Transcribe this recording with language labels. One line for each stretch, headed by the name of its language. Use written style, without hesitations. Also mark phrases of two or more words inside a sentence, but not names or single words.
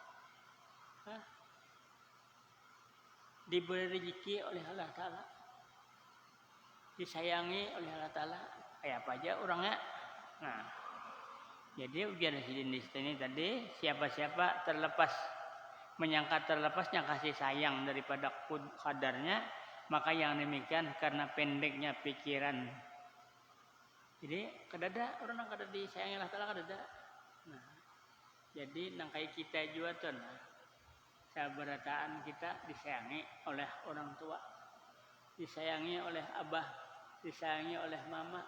Indonesian: Diberi rezeki oleh Allah Ta'ala, disayangi oleh Allah Ta'ala, kayak apa aja orangnya. Nah, Jadi ujian di sini tadi siapa-siapa terlepas menyangka terlepasnya kasih sayang daripada kadarnya, maka yang demikian karena pendeknya pikiran.
Banjar: Jadi kadada orang kada disayangi Allah Taala kadada. Nah, jadi nangkai kita juga tuh nah, sabarataan kita disayangi oleh orang tua, disayangi oleh abah, disayangi oleh mama.